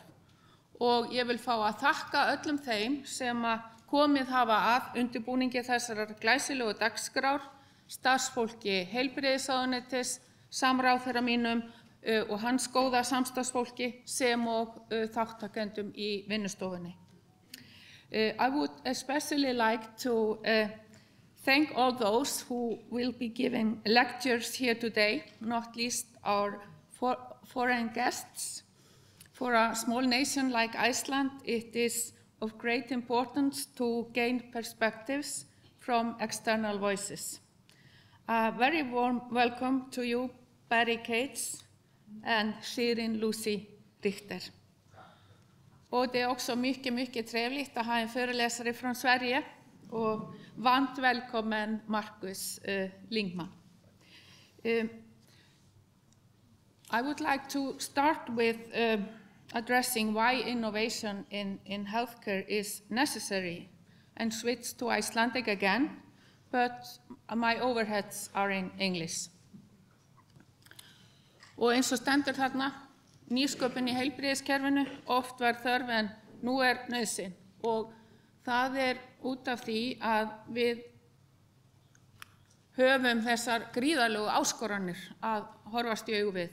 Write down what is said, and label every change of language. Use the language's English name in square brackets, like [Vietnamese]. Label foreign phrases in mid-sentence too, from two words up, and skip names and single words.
[Icelandic] Og ég vil fá að þakka öllum þeim sem komið hafa að undirbúningi þessarar glæsilegu dagskrár, starfsfólki heilbrigðisráðuneytis, samráðherra mínum og hans góða samstarfsfólki sem og þáttakendum í vinnustofunni. [English] I would especially like to thank all those who will be giving lectures here today, not least our foreign guests. For a small nation like Iceland, it is of great importance to gain perspectives from external voices. A very warm welcome to you, Barry Cates and Shirin Lucy Richter. [Swedish] Och det också mycket trevligt att ha en föreläsare från Sverige och varmt välkommen Marcus Lingman. [English] I would like to start with addressing why innovation in healthcare is necessary and switch to Icelandic again, but my overheads are in English. [Icelandic] Og eins og stendur þarna, nýsköpun í heilbrigðiskerfinu, oft var þörf en nú nauðsyn. Og það út af því að við höfum þessar gríðarlegu áskoranir að horfast í augu við.